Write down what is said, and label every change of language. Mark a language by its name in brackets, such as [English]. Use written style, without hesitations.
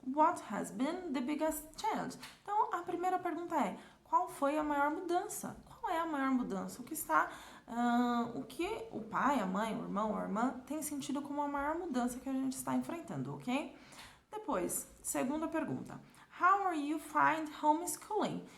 [English] What has been the biggest change? [Portuguese] Então, a primeira pergunta é, qual foi a maior mudança? Qual é a maior mudança? O que está, o que o pai, a mãe, o irmão, a irmã tem sentido como a maior mudança que a gente está enfrentando, ok? Depois, segunda pergunta. [English] How are you find homeschooling?